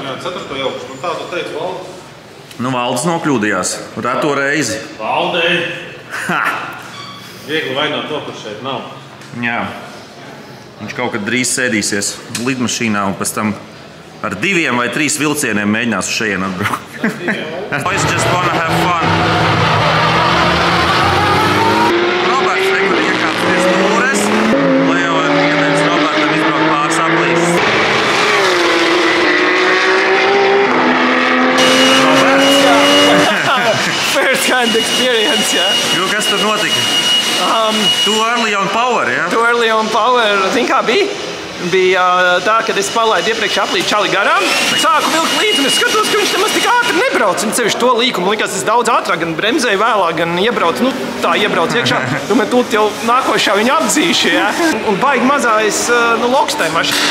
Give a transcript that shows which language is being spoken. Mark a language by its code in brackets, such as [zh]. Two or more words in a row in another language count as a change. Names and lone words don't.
[lv] 4. jaukuši. Man tādu teica Valdis. Valdis nokļūdījās. Reto reizi. Valdei! Viegli vainot to, kur šeit nav. Jā. Viņš kaut kad drīz sēdīsies lidmašīnā un pēc tam ar 2 vai 3 vilcieniem mēģinās uz šejienu atbraukt. [en] Boys just wanna have fun. [lv] Roberts nekur iekāps pie stūres. Leo ir iedevis Robertam izbraukt pāris aplīšus. Roberts! [en] First hand experience, [lv] jā. Jo, kas tad notika? [en] Too early on power, jā? Too early on power, [lv] zini kā bija? Bija tā, kad es palaidu iepriekš aplīdu čali garām, sāku vilkt līdzi un es skatos, ka viņš nemaz tik ātri nebrauc. Un sevišķi to līkumu likās, es daudz ātrāk gan bremzēju vēlāk, gan iebraucu, tā iebraucu iekšā. Domāju, tūlīt jau nākošā viņu apdzīšu, jā. Un baigi mazais loks tai mašīnai.